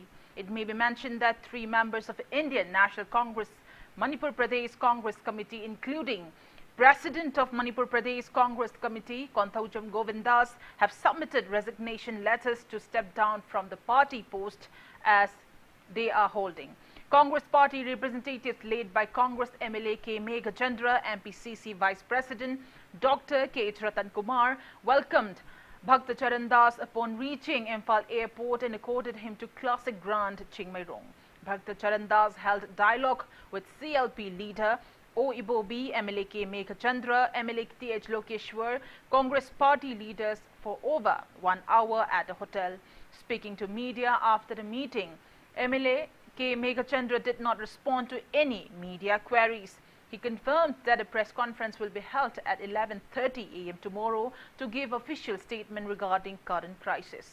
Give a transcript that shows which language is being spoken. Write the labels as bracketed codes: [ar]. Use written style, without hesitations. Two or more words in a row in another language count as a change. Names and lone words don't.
[en] It may be mentioned that 3 members of Indian National Congress Manipur Pradesh Congress Committee, including President of Manipur Pradesh Congress Committee THANGJAM Govindas, have submitted resignation letters to step down from the party post as they are holding. Congress party representatives led by Congress MLA K. Meghachandra, MPCC Vice President Dr. K. Ratan Kumar, welcomed Bharta Charandas upon reaching Imphal Airport and accorded him to Classic Grand Chingmairong. Bharta Charandas held dialogue with CLP leader O. Ibobi, MLA K. Meghachandra, MLA T.H. Lokeshwar, Congress party leaders for over 1 hour at the hotel. Speaking to media after the meeting, MLA K. Meghachandra did not respond to any media queries. He confirmed that a press conference will be held at 11:30 a.m. tomorrow to give official statement regarding current crisis.